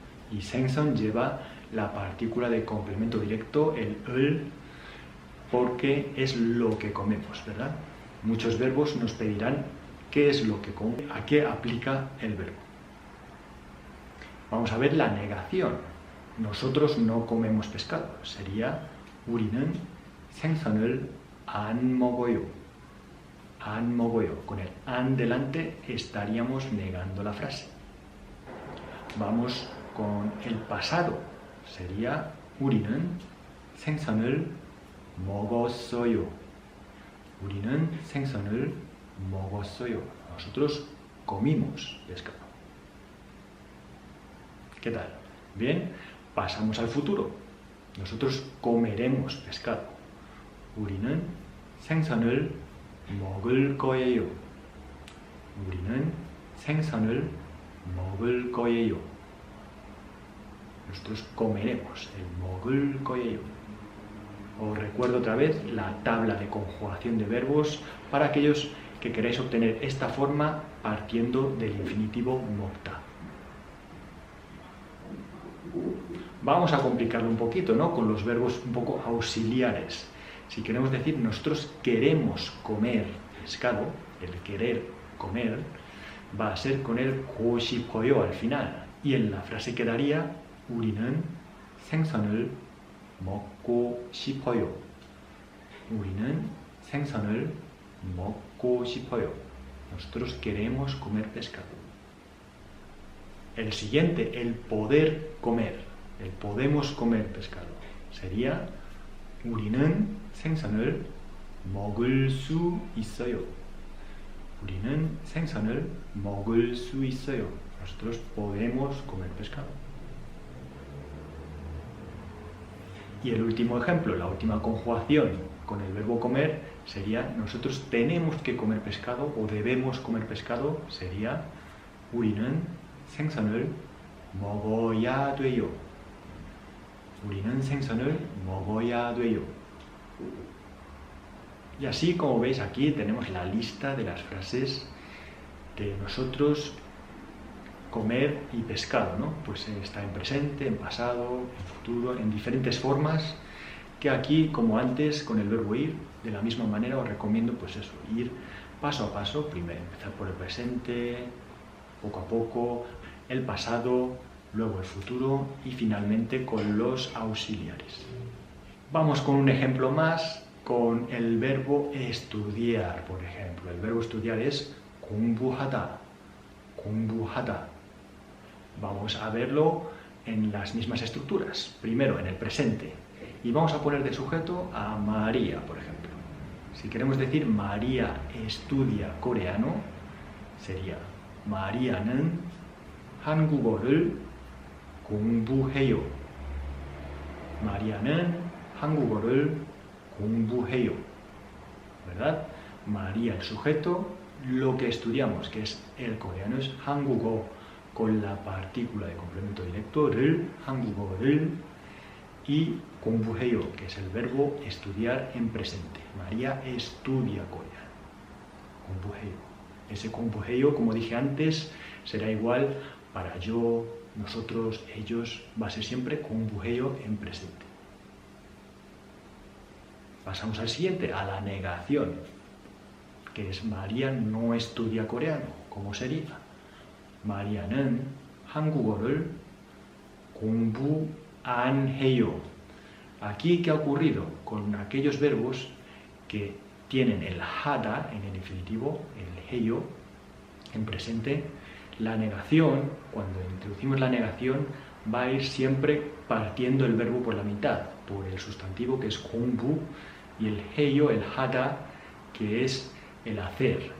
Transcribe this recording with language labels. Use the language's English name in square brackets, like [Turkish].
[Spanish] Y 생선 lleva la partícula de complemento directo, el 을, porque es lo que comemos, ¿verdad? Muchos verbos nos pedirán qué es lo que come, a qué aplica el verbo. Vamos a ver la negación. Nosotros no comemos pescado. [Korean] Sería 우리는 생선을 안 먹어요. 안 먹어요. [Spanish] Con el an delante estaríamos negando la frase. Vamos con el pasado. [Korean] Sería 우리는 생선을 먹었어요. 우리는 생선을 먹었어요. [Spanish] Nosotros comimos pescado. ¿Qué tal? Bien, pasamos al futuro. Nosotros comeremos pescado. [Korean] 우리는 생선을 먹을 거예요. 우리는 생선을 먹을 거예요. [Spanish] Nosotros comeremos el [Korean] 먹을 거예요. [Spanish] Os recuerdo otra vez la tabla de conjugación de verbos para aquellos que queráis obtener esta forma partiendo del infinitivo 먹다. Vamos a complicarlo un poquito, ¿no? Con los verbos un poco auxiliares. Si queremos decir nosotros queremos comer pescado, el querer comer va a ser con el [Korean] 고고 싶어요 [Spanish] al final. Y en la frase quedaría [Korean] 우리는 생선을 먹고 싶어요. 우리는 생선을 먹고 싶어요. [Spanish] Nosotros queremos comer pescado. El siguiente, el poder comer, el podemos comer pescado, sería [Korean] 우리는 생선을 먹을 수 있어요. 우리는 생선을 먹을 수 있어요. [Spanish] Nosotros podemos comer pescado. Y el último ejemplo, la última conjugación con el verbo comer sería nosotros tenemos que comer pescado o debemos comer pescado, sería [Korean] 우리는 생선을 먹어야 돼요. 우리는 생선을 먹어야 돼요. [Spanish] Y así, como veis aquí, tenemos la lista de las frases que nosotros comer y pescado, ¿no? Pues está en presente, en pasado, en futuro, en diferentes formas, que aquí, como antes, con el verbo ir, de la misma manera os recomiendo, pues eso, ir paso a paso, primero empezar por el presente, poco a poco, el pasado, luego el futuro y finalmente con los auxiliares. Vamos con un ejemplo más, con el verbo estudiar, por ejemplo. El verbo estudiar es 공부하다, 공부하다. Vamos a verlo en las mismas estructuras. Primero, en el presente. Y vamos a poner de sujeto a María, por ejemplo. Si queremos decir María estudia coreano, sería [Korean] 마리아는 한국어를 공부해요. 마리아는 한국어를 공부해요. [Spanish] ¿Verdad? María, el sujeto, lo que estudiamos, que es el coreano, es 한국어, con la partícula de complemento directo, 를, 한국어를, y 공부해요, que es el verbo estudiar en presente. María estudia coreano. 공부해요. Ese 공부해요, como dije antes, será igual para yo, nosotros, ellos, va a ser siempre 공부해요 en presente. Pasamos al siguiente, a la negación, que es María no estudia coreano. ¿Cómo sería? [Korean] 마리아는 한국어를 공부 안 해요. [Spanish] Aquí, ¿qué ha ocurrido? Con aquellos verbos que tienen el hada en el infinitivo, el heyo, en presente, la negación, cuando introducimos la negación, va a ir siempre partiendo el verbo por la mitad, por el sustantivo que es 공부 y el heyo, el hada, que es el hacer.